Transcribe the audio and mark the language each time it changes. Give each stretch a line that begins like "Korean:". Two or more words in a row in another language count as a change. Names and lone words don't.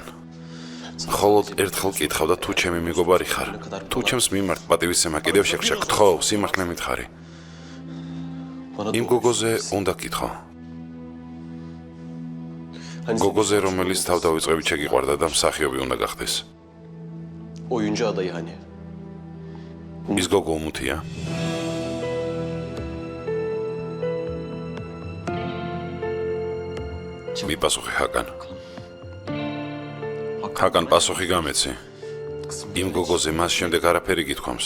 Georgian: მხოლოდ ერთხელ გითხავ და თუ ჩემი მეგობარი ხარ, თუ ჩემს მიმართ პატივისცემა კიდევ შეგრჩა, გთხოვ, სიმართლე მითხარი. იმ გოგოზე უნდა გითხო. გოგოზე, რომელიც თავდავიწყებით შეგიყვარდა და მსახიობი უნდა გახდეს.
Turkish: Oyuncu adayı hani.
Georgian: ის გოგო უმუთია? მიპასუხე, ჰაკან. ჰაკან, პასუხი გამეცი. იმ გოგოზე მას შემდეგ არაფერი გითხოვს.